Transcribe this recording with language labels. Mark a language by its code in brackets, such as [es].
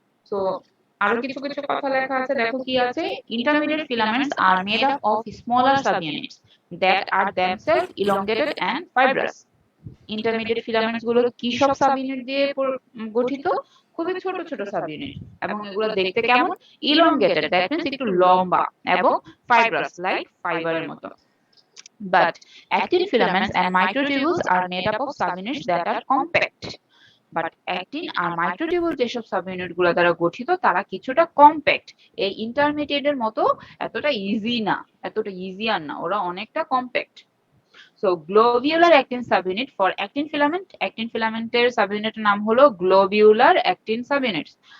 [bn] তো আরো কিছু কিছু কথা লেখা আছে, দেখো কি আছে, [en] Intermediate filaments are made up of smaller subunits that are themselves elongated and fibrous। [bn] Intermediate filaments গুলো কি সব সাবইউনিট দিয়ে গঠিত? খুবই ছোট ছোট সাবইউনিট, এবং এগুলো দেখতে কেমন? ইলংগেটেড, দ্যাট মিন্স একটু লম্বা, এবং ফাইব্রাস লাইক ফাইবারের মতো। [en] But actin filaments and microtubules are made up of subunits that are compact. [bn] But actin আর microtubule যেসব সাবইউনিট গুলো দ্বারা গঠিত তারা কিছুটা কম্প্যাক্ট, এই ইন্টারমিডিয়েটের মতো এতটা ইজি না, এতটা ইজিয়ার না, ওরা অনেকটা compact. So globular actin subunit for actin filament, actin ফিলামেন্টের সাবইউনিটের নাম হলো গ্লোবিউলার অ্যাক্টিন সাবইউনিটস।